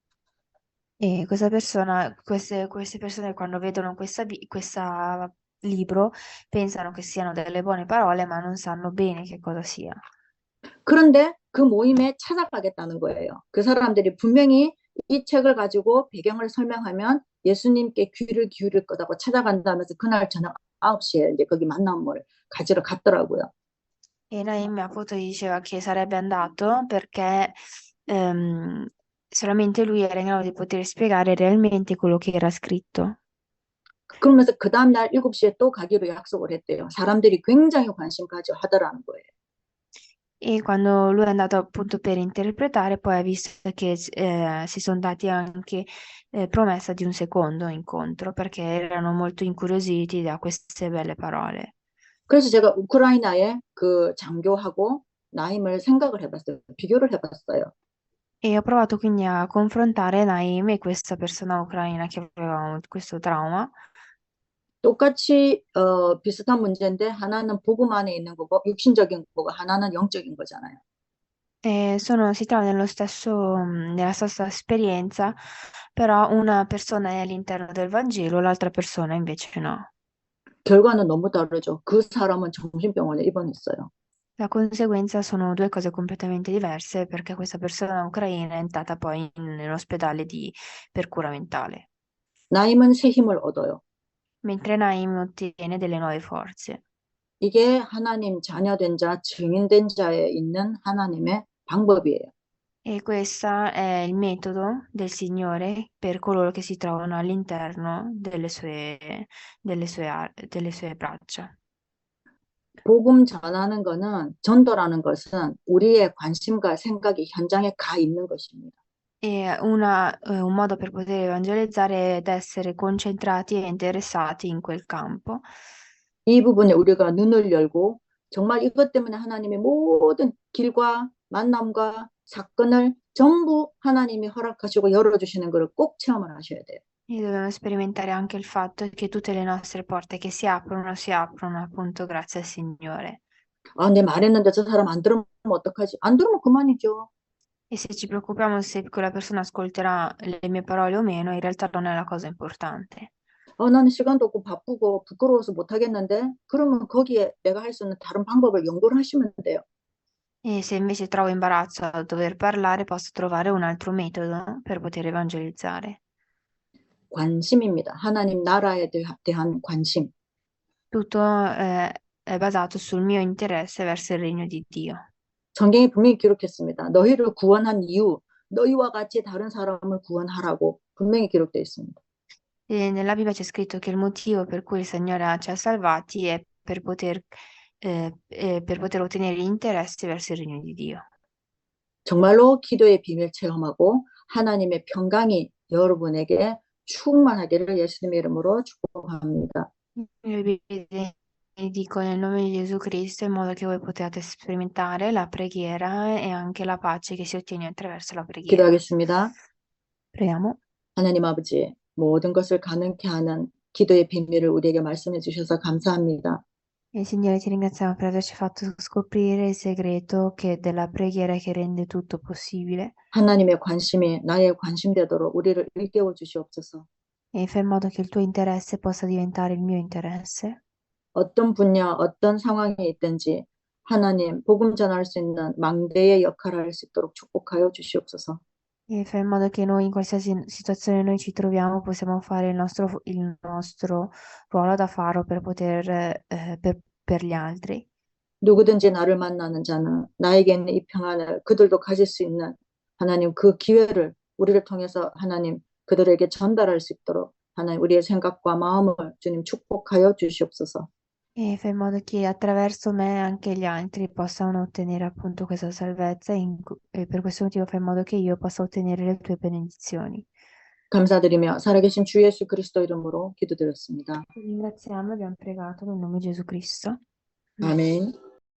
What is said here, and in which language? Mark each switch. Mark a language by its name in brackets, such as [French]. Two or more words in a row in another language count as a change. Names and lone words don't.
[Italian] E queste persone quando vedono questa libro pensano che siano delle buone parole, ma non sanno bene che cosa sia. [Korean] 그런데 그 모임에 찾아가겠다는 거예요. 그 사람들이 분명히 이 책을 가지고 배경을 설명하면 예수님께 귀를 기울일 거다고 찾아간다면서 그날 저녁 9시에 이제 거기 만남을 가지러 갔더라고요. [Italian] E Naim appunto diceva che sarebbe andato perché solamente lui era in grado di poter spiegare realmente quello che era scritto. [Korean] 그러면서 그 다음날 7시에 또 가기로 약속을 했대요. 사람들이 굉장히 관심 가져 하더라는 거예요. [Italian] E quando lui è andato appunto per interpretare, poi ha visto che si sono dati anche promessa di un secondo incontro perché erano molto incuriositi da queste belle parole. [Korean] 그래서 제가 우크라이나의 그 장교하고 나임을 생각을 해봤어요. 비교를 해봤어요. [Italian] E ho provato quindi a confrontare Naim e questa persona ucraina che aveva questo trauma. [Korean] 똑같이 비슷한 문제인데 하나는 복음 안에 있는 거고 육신적인 거고 하나는 영적인 거잖아요. [Italian] Si trovano nella stessa esperienza, però una persona è all'interno del Vangelo, l'altra persona invece no. [Korean] 결과는 너무 다르죠. 그 사람은 정신병원에 입원했어요. [Italian] La conseguenza sono due cose completamente diverse perché questa persona ucraina è entrata poi nell'ospedale per cura mentale, [Korean] 나임은 새 힘을 얻어요. [Italian] mentre Naim ottiene delle nuove forze. [Korean] 이게 하나님 자녀된 자, 증인된 자에 있는 하나님의 방법이에요. [Italian] E questo è il metodo del Signore per coloro che si trovano all'interno delle sue braccia. [Korean] 복음 전하는 거는, 전도라는 것은 우리의 관심과 생각이 현장에 가 있는 것입니다. [Italian] Un modo per poter evangelizzare è ed essere concentrati e interessati in quel campo. [Korean] 이 부분에 우리가 눈을 열고 정말 이것 때문에 하나님의 모든 길과 만남과 사건을 전부 하나님이 허락하시고 열어주시는 것을 꼭 체험을 하셔야 돼요. [Italian] E dobbiamo sperimentare anche il fatto che tutte le nostre porte che si aprono appunto grazie al Signore. [Korean] 아, 내 말했는데 저 사람 안 들으면 어떡하지? 안 들으면 그만이죠. [Italian] E se ci preoccupiamo se quella persona ascolterà le mie parole o meno, in realtà non è la cosa importante. [Korean] 나는 시간도 없고 바쁘고 부끄러워서 못하겠는데 그러면 거기에 내가 할 수 있는 다른 방법을 연구를 하시면 돼요. [Italian] E se invece trovo imbarazzo a dover parlare, posso trovare un altro metodo per poter evangelizzare. [Korean] 관심입니다. 하나님 나라에 대한 관심. [Italian] Tutto è basato sul mio interesse verso il regno di Dio. [Korean] 성경이 분명히 기록했습니다. 너희를 구원한 이유, 너희와 같이 다른 사람을 구원하라고 분명히 기록되어 있습니다. [Italian] E nella Bibbia c'è scritto che il motivo per cui il Signore ci ha salvati è per poter ottenere gli interessi verso il regno di Dio. [Korean] 정말로 기도의 비밀 체험하고 하나님의 평강이 여러분에게 충만하기를 예수님의 이름으로 축복합니다. [Italian] Io vi dico nel nome di Gesù Cristo in modo che voi potete sperimentare la preghiera e anche la pace che si ottiene attraverso la preghiera. [Korean] 기도하겠습니다. [Italian] Preghiamo. [Korean] 하나님 아버지, 모든 것을 가능케 하는 기도의 비밀을 우리에게 말씀해 주셔서 감사합니다. [Italian] E Signore, ti ringraziamo per averci fatto scoprire il segreto della preghiera che rende tutto possibile [Korean] 하나님의 관심이 나의 관심되도록 우리를 일깨워 주시옵소서. [Italian] e fai in modo che il tuo interesse possa diventare il mio interesse. [Korean] 어떤 분야, 어떤 상황에 있든지 하나님 복음 전할 수 있는 망대의 역할을 할 수 있도록 축복하여 주시옵소서. [Italian] E fai in modo che noi, in qualsiasi situazione noi ci troviamo, possiamo fare il nostro ruolo da faro per gli altri. [Korean] 누구든지 나를 만나는 자는 나에게 있는 이 평안을 그들도 가질 수 있는 하나님 그 기회를 우리를 통해서 하나님 그들에게 전달할 수 있도록 하나님 우리의 생각과 마음을 주님 축복하여 주시옵소서. [Italian] E fai in modo che attraverso me anche gli altri possano ottenere appunto questa salvezza e per questo motivo fai in modo che io possa ottenere le tue benedizioni. [Korean] 감사드리며 살아계신 주 예수 그리스도 이름으로 기도드렸습니다. [Italian] Ti ringraziamo e abbiamo pregato nel nome di Gesù Cristo. [Korean] 아멘.